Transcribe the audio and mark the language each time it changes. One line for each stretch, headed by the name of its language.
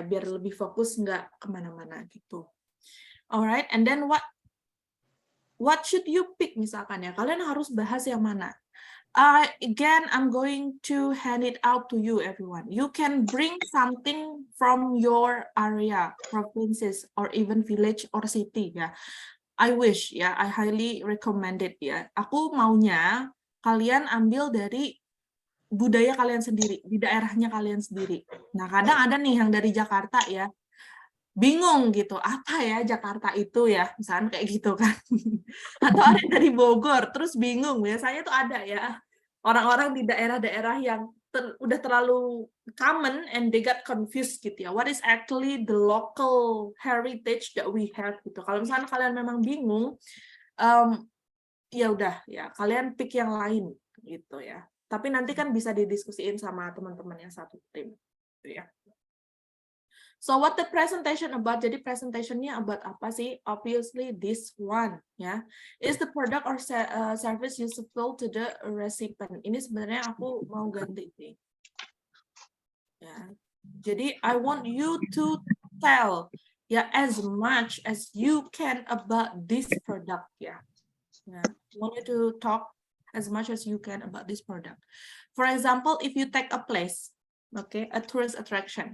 Indonesian: Biar lebih fokus, nggak kemana-mana gitu.
English: Alright, and then what should you pick
Indonesian: misalkan ya? Kalian harus bahas yang mana?
English: Again, I'm going to hand it out to you, everyone. You can bring something from your area, provinces, or even village or city. Ya, I wish. Ya, I highly recommend it.
Indonesian: Ya, aku maunya kalian ambil dari budaya kalian sendiri, di daerahnya kalian sendiri. Nah, kadang ada nih yang dari Jakarta ya. bingung gitu, apa ya Jakarta itu ya, misalnya kayak gitu kan. Atau ada dari Bogor, terus bingung, biasanya tuh ada ya, orang-orang di daerah-daerah yang udah terlalu common
English: and they got confused
Indonesian: gitu ya.
English: What is actually the local heritage that we have
Indonesian: gitu. Kalau misalnya kalian memang bingung, ya udah ya kalian pick yang lain gitu ya. Tapi nanti kan bisa didiskusiin sama teman-teman yang satu tim gitu ya.
English: So what the presentation about?
Indonesian: Jadi presentationnya about apa sih?
English: Obviously this one ya. Is the product or service useful to the recipient?
Indonesian: Ini sebenarnya aku mau ganti sih. Ya. Jadi
English: I want you to tell ya as much as you can about this product ya. Yeah. I want you to talk as much as you can about this product. For example, if you take a place, okay, a tourist attraction.